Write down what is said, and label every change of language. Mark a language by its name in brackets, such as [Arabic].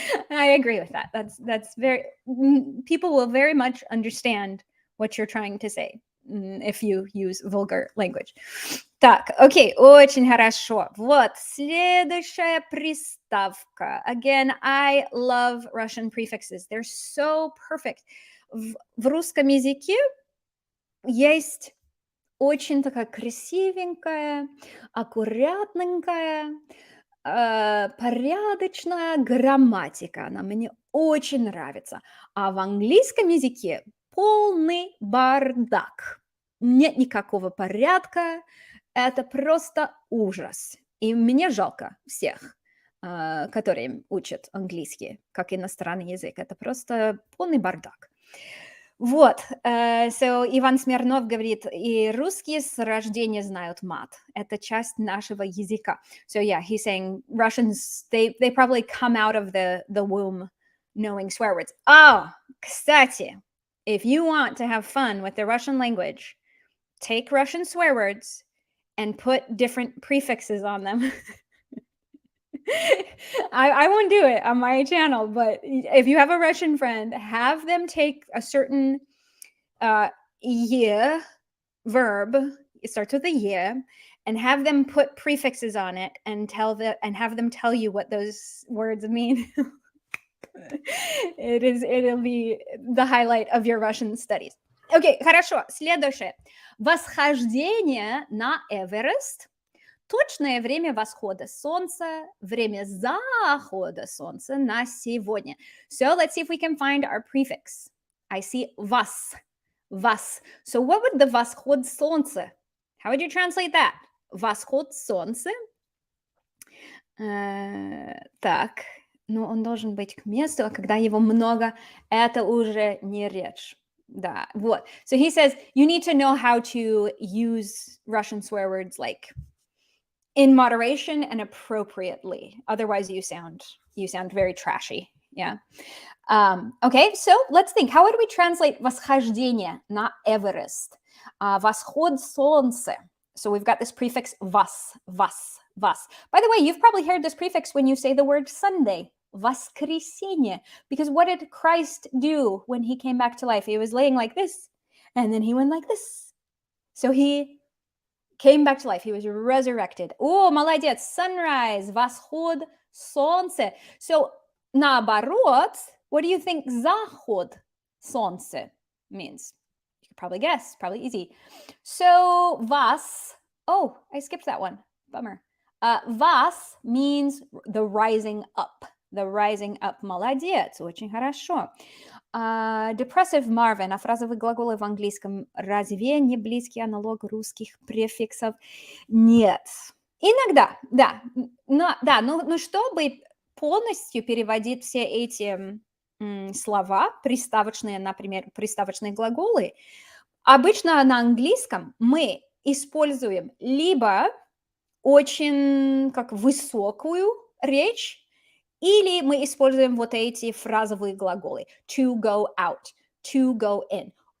[English] I agree with that. That's very, people will very much understand what you're trying to say if you use vulgar language. [Russian] Так, окей, очень хорошо. Вот, следующая приставка. [English] Again, I love Russian prefixes. They're so perfect. [Russian] В русском языке есть очень такая красивенькая, аккуратненькая, порядочная грамматика. Она мне очень нравится. А в английском языке полный бардак. Нет никакого порядка. Это просто ужас. И мне жалко всех, которые учат английский как иностранный язык. Это просто полный бардак. Вот, so Иван Смирнов говорит, и русские с рождения знают мат. Это часть нашего языка. [English] So yeah, he's saying Russians, they probably come out of the womb knowing swear words. Oh, кстати, if you want to have fun with the Russian language, take Russian swear words and put different prefixes on them. I won't do it on my channel, but if you have a Russian friend, have them take a certain ye verb, it starts with a ye, and have them put prefixes on it and have them tell you what those words mean. It'll be the highlight of your Russian studies. [Russian] Окей, хорошо. Следующее. Восхождение на Эверест. Точное время восхода солнца, время захода солнца на сегодня. [English] So let's see if we can find our prefix. I see вас. Вас. So what would the восход солнца? How would you translate that? [Russian] Восход солнца. Так. Но он должен быть к месту, а когда его много, это уже не речь. Да, вот. [English] So he says you need to know how to use Russian swear words like in moderation and appropriately. Otherwise, you sound very trashy. Yeah. Okay, so let's think. How would we translate восхождение на Эверест? [Russian] Восход солнца. [English] So we've got this prefix вас, вас, вас. By the way, you've probably heard this prefix when you say the word Sunday. [Russian] Воскресенье. [English] Because what did Christ do when he came back to life? He was laying like this, and then he went like this. So he came back to life. He was resurrected. Oh, молодец. [Russian] Sunrise, восход солнца. [English] So, наоборот, what do you think заход солнца means? You could probably guess. Probably easy. So, вас. Oh, I skipped that one. Bummer. Вас means the rising up. The rising up. [Russian] Молодец. Очень хорошо. Depressive Marvin, а фразовые глаголы в английском разве не близкий аналог русских префиксов? Нет. Иногда, да. Но чтобы полностью переводить все эти слова, приставочные, например, приставочные глаголы, обычно на английском мы используем либо очень как высокую речь, или мы используем вот эти фразовые глаголы [English] to go out, to go in.